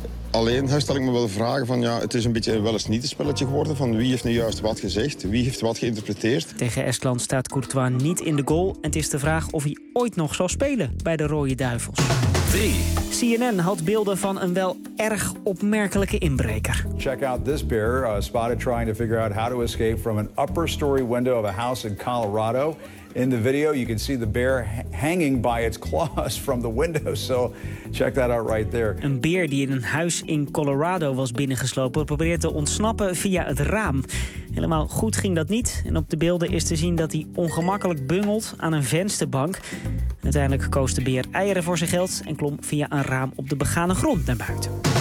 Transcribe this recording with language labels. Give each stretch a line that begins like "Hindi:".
Dutch: Alleen stel ik me wel de vraag van, ja, het is een beetje wel eens niet een spelletje geworden van wie heeft nu juist wat gezegd, wie heeft wat geïnterpreteerd. Tegen Estland staat Courtois niet in de goal en het is de vraag of hij ooit nog zal spelen bij de Rode Duivels. 3. CNN had beelden van een wel erg opmerkelijke inbreker.
English: Check out this bear spotted trying to figure out how to escape from an upper story window of a house in Colorado. In the video you can see the bear hanging by its claws from the window. So check that out right there.
Dutch: Een beer die in een huis in Colorado was binnengeslopen probeert te ontsnappen via het raam. Helemaal goed ging dat niet en op de beelden is te zien dat hij ongemakkelijk bungelt aan een vensterbank. Uiteindelijk koos de beer eieren voor zijn geld en klom via een raam op de begane grond naar buiten.